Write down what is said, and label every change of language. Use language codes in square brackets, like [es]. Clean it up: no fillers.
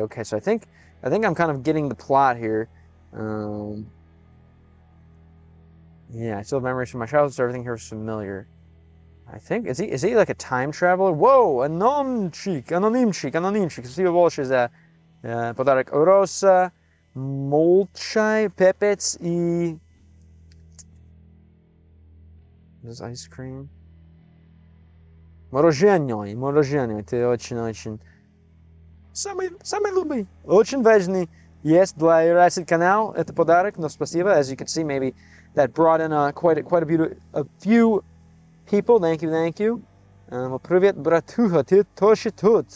[en] Okay, so I think I'm kind of getting the plot here. Yeah, I still have memories from my childhood, so everything here is familiar. I think is he like a time traveler? Whoa, anonymчик. [ru] Спасибо большое за подарок. Роса, молчай, пепец и [en] this ice cream. [ru] Мороженое. Ты очень самый любимый. Очень важный. Yes, для Iracid канал это подарок, но спасибо. [en] As you can see, maybe that brought in quite a few people. Thank you. [ru] Привет, братуха, ты тоже тут.